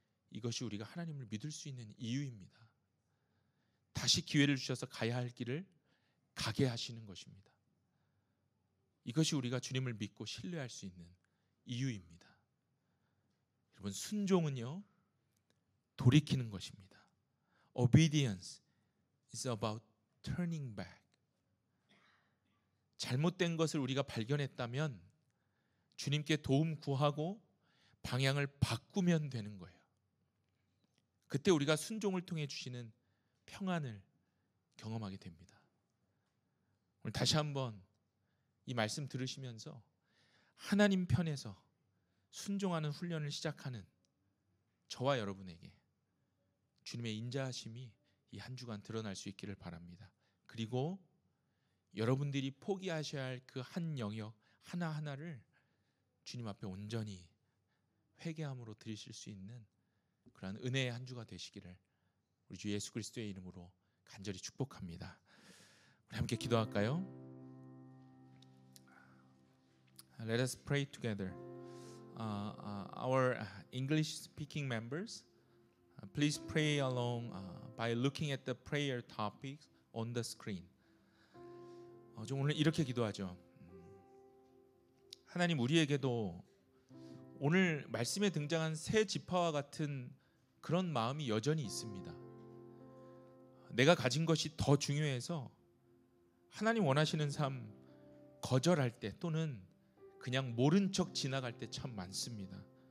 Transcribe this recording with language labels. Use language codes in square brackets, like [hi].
[ko] 이것이 우리가 하나님을 믿을 수 있는 이유입니다. 다시 기회를 주셔서 가야 할 길을 가게 하시는 것입니다. 이것이 우리가 주님을 믿고 신뢰할 수 있는 이유입니다. 여러분, 순종은요, 돌이키는 것입니다. [en] Obedience is about turning back. [ko] 잘못된 것을 우리가 발견했다면 주님께 도움 구하고 방향을 바꾸면 되는 거예요. 그때 우리가 순종을 통해 주시는 평안을 경험하게 됩니다. 오늘 다시 한번 이 말씀 들으시면서 하나님 편에서 순종하는 훈련을 시작하는 저와 여러분에게 주님의 인자하심이 이 한 주간 드러날 수 있기를 바랍니다. 그리고 여러분들이 포기하셔야 할 그 한 영역 하나하나를 주님 앞에 온전히 회개함으로 드리실 수 있는 그러한 은혜의 한 주가 되시기를 우리 주 예수 그리스도의 이름으로 간절히 축복합니다. 우리 함께 기도할까요? [en] Let us pray together. Our English-speaking members, please pray along by looking at the prayer topics on the screen. [ko] 좀 오늘 이렇게 기도하죠. 하나님, 우리에게도 오늘 말씀에 등장한 새 지파와 같은 그런 마음이 여전히 있습니다. 내가 가진 것이 더 중요해서 하나님 원하시는 삶 거절할 때 또는 그냥 모른 척 지나갈 때 참 많습니다.